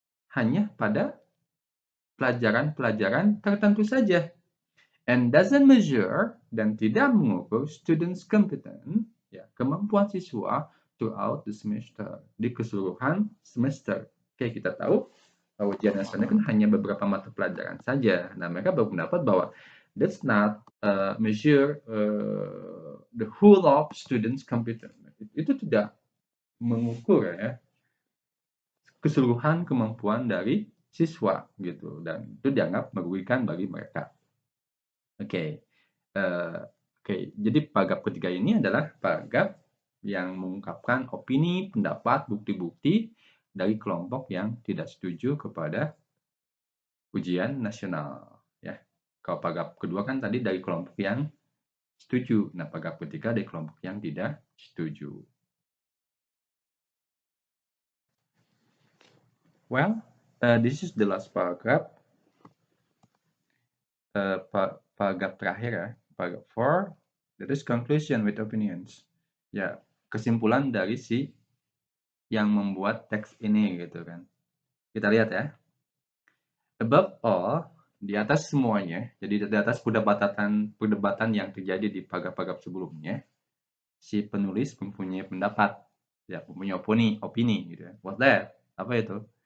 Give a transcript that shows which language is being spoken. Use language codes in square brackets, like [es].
[id] Hanya pada pelajaran-pelajaran tertentu saja. [en] And doesn't measure, [id] dan tidak mengukur [en] students' competence, [id] ya, kemampuan siswa [en] throughout the semester, [id] di keseluruhan semester. Oke, kita tahu bahwa ujian nasional kan hanya beberapa mata pelajaran saja. Nah, mereka berpendapat bahwa [en] that's not measure the whole of students' competence. [id] Itu tidak mengukur ya keseluruhan kemampuan dari siswa gitu, dan itu dianggap merugikan bagi mereka. Oke. Jadi paragraf ketiga ini adalah paragraf yang mengungkapkan opini, pendapat, bukti-bukti dari kelompok yang tidak setuju kepada ujian nasional. Ya. Kalau paragraf kedua kan tadi dari kelompok yang setuju. Nah, paragraf ketiga dari kelompok yang tidak setuju. [en] Well, this is the last paragraph. [id] Paragraf terakhir ya, paragraf 4, [en] that is conclusion with opinions. [id] Ya, kesimpulan dari si yang membuat teks ini gitu kan. Kita lihat ya. [en] Above all, [id] di atas semuanya, jadi di atas perdebatan yang terjadi di paragraf-paragraf sebelumnya, si penulis mempunyai pendapat, ya, mempunyai opini gitu ya. [en] What that? [id] Apa itu?